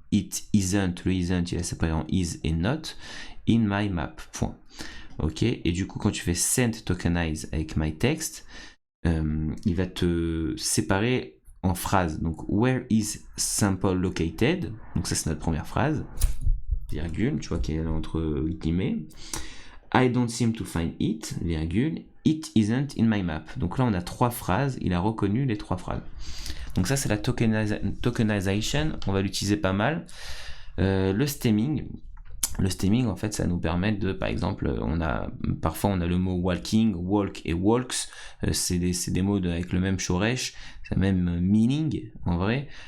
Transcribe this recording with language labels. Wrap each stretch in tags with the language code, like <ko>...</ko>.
<en>It isn't,</en> <fr>le isn't il a séparé en is et not.</fr> <en>In my map, point.</en> <fr>Ok, et du coup quand tu fais send tokenize avec myText, il va te séparer en phrases. Donc</fr> <en>where is sample located,</en> <fr>donc ça c'est notre première phrase, virgule, tu vois qu'elle est entre guillemets.</fr> <en>I don't seem to find it, virgule. It isn't in my map.</en> <fr>Donc là on a trois phrases, il a reconnu les trois phrases. Donc ça c'est la tokenization, on va l'utiliser pas mal. Le stemming, en fait, ça nous permet de, par exemple, parfois on a le mot walking, walk et walks, c'est des mots avec le même shoresh, c'est le même meaning, en vrai.</fr>